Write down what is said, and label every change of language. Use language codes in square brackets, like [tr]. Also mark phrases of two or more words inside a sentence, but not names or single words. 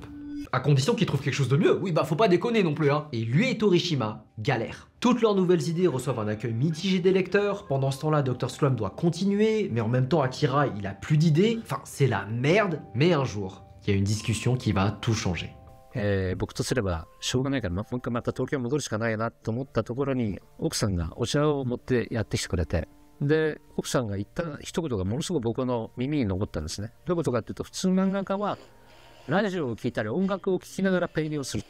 [fr] À condition qu'il trouve quelque chose de mieux. Oui, bah faut pas déconner non plus, hein. Et lui et Torishima galèrent. Toutes leurs nouvelles idées reçoivent un accueil mitigé des lecteurs. Pendant ce temps-là, Dr Slump doit continuer, mais en même temps, Akira, il a plus d'idées. Enfin, c'est la merde. Mais un jour, il y a une discussion qui va tout changer. [ja] 僕とすればしょうがないからもう一回また東京戻るしかないなと思ったところに奥さんがお茶を持ってやってきてくれて、で奥さんが言った一言がものすごく僕の耳に残ったんですね。どういうことかっていうと、普通漫画家はラジオを聴いたり音楽を聴きながらペイリをすると。